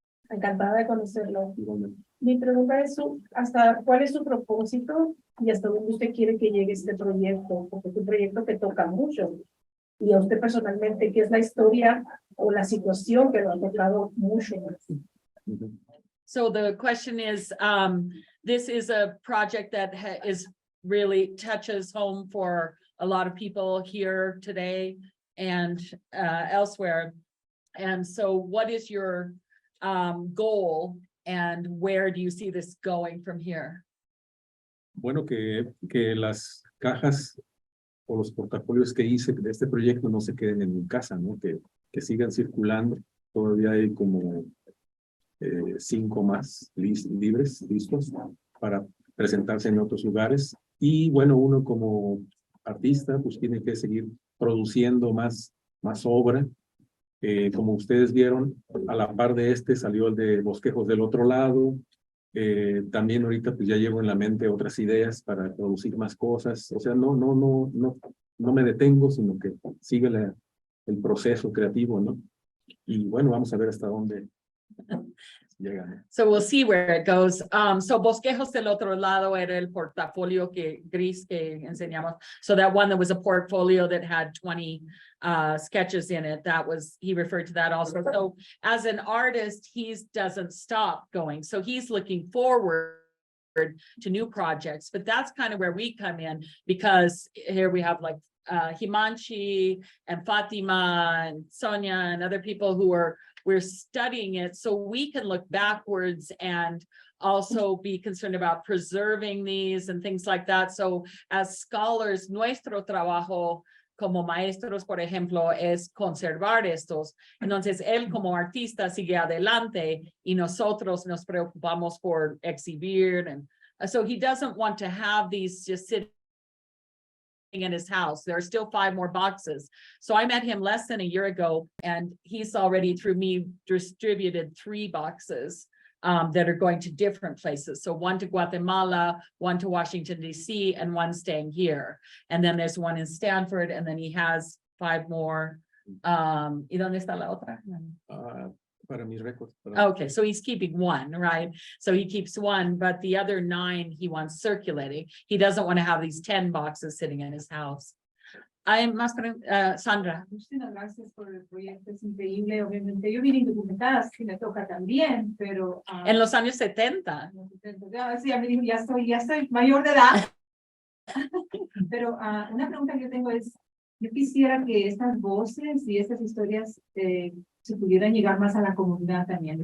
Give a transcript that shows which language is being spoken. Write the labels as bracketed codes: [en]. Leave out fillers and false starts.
[es] Encantada de conocerlo. Igualmente. Mi pregunta es, ¿cuál es su propósito y hasta dónde usted quiere que llegue este proyecto? Porque es un proyecto que toca mucho. Y a usted personalmente, ¿qué es la historia o la situación que lo ha tocado mucho más? [en] So the question is, this is a project that is really touches home for a lot of people here today and elsewhere. And so what is your goal and where do you see this going from here? [es] Bueno, que las cajas o los portafolios que hice de este proyecto no se queden en mi casa, ¿no? Que sigan circulando. Todavía hay como 5 más libres, listos para presentarse en otros lugares. Y bueno, uno como artista pues tiene que seguir produciendo más obra. Como ustedes vieron, a la par de este salió el de Bosquejos del Otro Lado. También ahorita pues ya llevo en la mente otras ideas para producir más cosas. O sea, no me detengo, sino que sigue el proceso creativo, ¿no? Y bueno, vamos a ver hasta dónde llega, ¿no? [en] So we'll see where it goes. [es] So Bosquejos del Otro Lado era el portafolio gris que enseñamos. [en] So that one that was a portfolio that had 20 sketches in it, he referred to that also. So as an artist, he doesn't stop going. So he's looking forward to new projects, but that's kind of where we come in, because here we have like Himanshi and Fatima and Sonia and other people who we're studying it, so we can look backwards and also be concerned about preserving these and things like that. So as scholars, [es] nuestro trabajo como maestros, por ejemplo, es conservar estos. Entonces, él como artista sigue adelante y nosotros nos preocupamos por exhibir. [en] And so he doesn't want to have these just sitting in his house. There are still 5 more boxes. So I met him less than a year ago, and he's already through me distributed 3 boxes that are going to different places. So 1 to Guatemala, 1 to Washington, D.C., and 1 staying here. And then there's 1 in Stanford, and then he has 5 more. [es] ¿Y dónde está la otra? Para mis récords. [en] Okay, so he's keeping 1, right? So he keeps 1, but the other 9 he wants circulating. He doesn't want to have these 10 boxes sitting in his house. I'm más Sandra. [es] Muchísimas gracias por el proyecto, es increíble. Obviamente, yo vine indocumentada, sí me toca también, pero... En los años 70. Sí, ya estoy mayor de edad. Pero una pregunta que yo tengo es, yo quisiera que estas voces y estas historias se pudieran llegar más a la comunidad también.